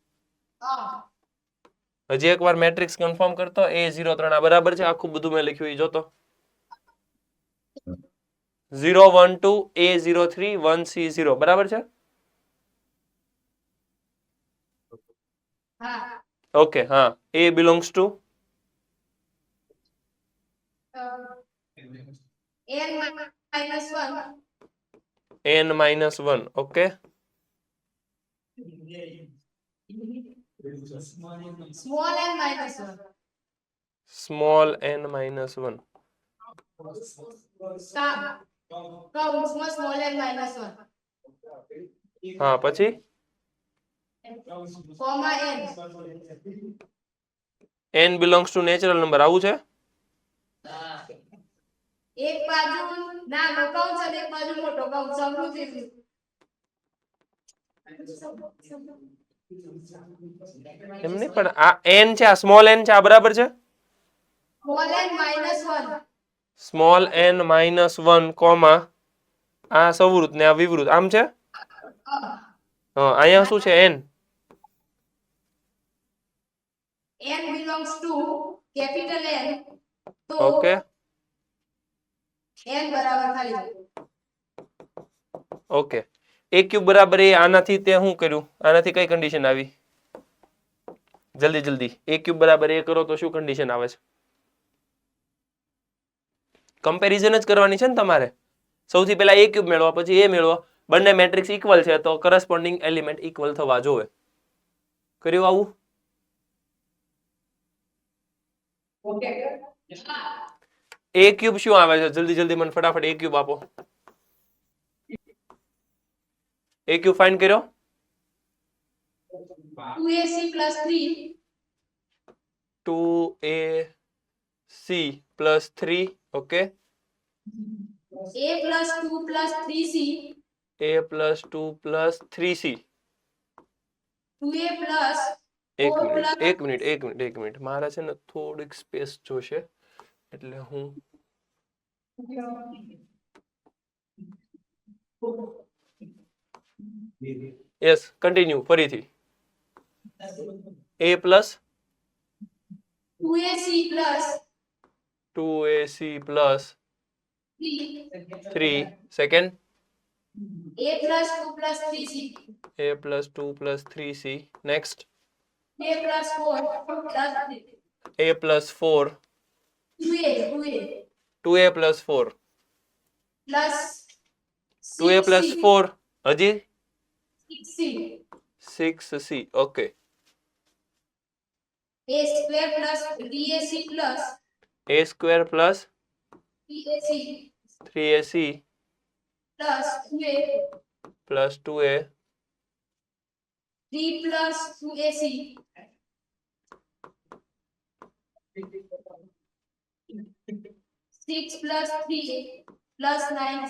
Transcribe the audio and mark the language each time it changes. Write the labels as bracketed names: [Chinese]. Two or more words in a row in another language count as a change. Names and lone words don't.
[Gujarati] હજી એકવાર [English] matrix confirm [Gujarati] કરતો. A03 આ બરાબર છે? આખું બધું મેં લખ્યું એ જોતો. 0 1 2 A03 1 C0 બરાબર છે? ઓકે. હા, [English] A belongs to n -1 n-1. ઓકે, Small n minus 1. small n-1. કૌંસમાં small n minus 1. [Gujarati] હા, પછી [English] Comma n. n belongs to natural number, [Gujarati] આવું છે? એક બાજુ નાનો કૌંસ અને એક બાજુ મોટો કૌંસ સમૃદ્ધિ. એમ નહીં, પણ આ n છે, આ [English] small n [Gujarati] છે, આ બરાબર છે? [English] Small n minus 1. small n-1, [Gujarati] કોમા આ સવૃત ને આ વિવૃત, આમ છે? હા, અહીંયા શું છે? [English] n. N belongs to capital N. તો [Gujarati] ઓકે, n બરાબર ખાલી જગ્યા. ઓકે. [English] a cube [Gujarati] બરાબર એ, આનાથી તે શું કર્યું? આનાથી કઈ કન્ડિશન આવી? જલ્દી જલ્દી, [English] a cube [Gujarati] બરાબર એ કરો તો શું કન્ડિશન આવે છે? કમ્પેરિઝન જ કરવાની છે ને તમારે. સૌથી પહેલા [English] a cube [Gujarati] મેળવો, પછી a મેળવો. બંને [English] matrix equal [Gujarati] છે તો [English] corresponding element equal [Gujarati] થવા જોવે. કર્યું આવું? [English] a cube [Gujarati] શું આવે છે? જલ્દી જલ્દી મને ફટાફટ [English] a cube [Gujarati] આપો. [English] a cube find [Gujarati] કર્યો? [English] 2ac plus 3. 2ac plus 3. ઓકે, a plus 2 plus 3c. a plus 2 plus 3c. 2a plus [Gujarati] એક [English] 4 plus [Gujarati] મિનિટ મારે છે ને થોડીક સ્પેસ જોશે, એટલે હું [English] yes continue [Gujarati] ફરીથી. [English] a plus 2ac plus 2ac plus 3 સેકન્ડ, a plus 2 plus 3c. a plus 2 plus 3c. નેક્સ્ટ a plus 4 plus a plus 4 2a 2a plus 4 plus 2a plus 4 હજી 6c. 6c. ઓકે, a square plus 3ac plus a square plus 3ac 3ac plus 2a plus 2a 3 plus 2ac 6 plus 3a plus 9c